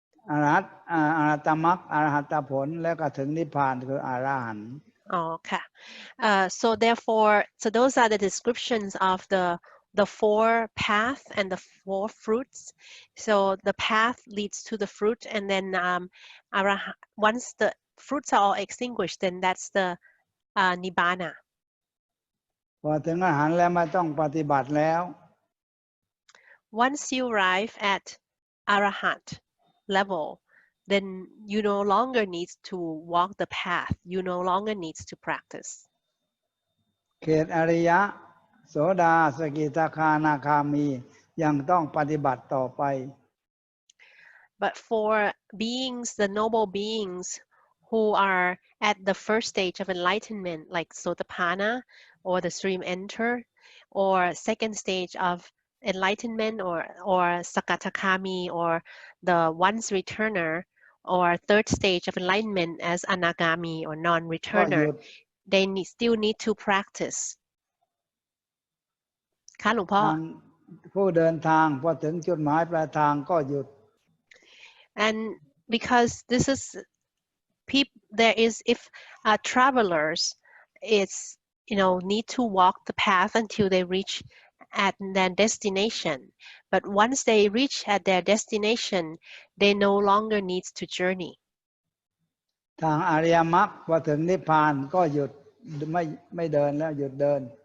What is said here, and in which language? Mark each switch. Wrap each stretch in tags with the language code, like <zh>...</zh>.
<th>อรหัตมรรคอรหัตผลแล้วก็ถึงนิพพานคืออรหันต์</th> <en>Okay. So therefore, so those are the descriptions of the four path and the four fruits. So the path leads to the fruit, and then once the fruits are all extinguished, then that's the Nibbana.</en> <th>พอถึงอรหันต์แล้วไม่ต้องปฏิบัติแล้ว</th> <en>Once you arrive at Arahant level, then you no longer need to walk the path. You no longer need to practice.</en> <th>เขตอริยะโสดาสกิทาคานาคามียังต้องปฏิบัติต่อไป</th> <en>But for beings, the noble beings who are at the first stage of enlightenment, like Sotapanna or the stream enter, or second stage of enlightenment, or Sakatakami, or the once returner, or third stage of enlightenment as Anagami or</en> <th>ก็ห</th> <en>non-returner,</en> <th>ยุด</th> <en>they still need to practice.</en> <th>ค่ะหลวงพ่อ ทางผู้เดินทางพอถึงจุดหมายปลายทางก็หยุด</th> <en>And because this is there is if travelers is need to walk the path until they reach at their destination, but once they reach at their destination, they no longer need to journey.</en> <th>ทางอริยมรรคพอถึงนิพพานก็หยุดไม่เดินแล้วหยุดเดิน</th>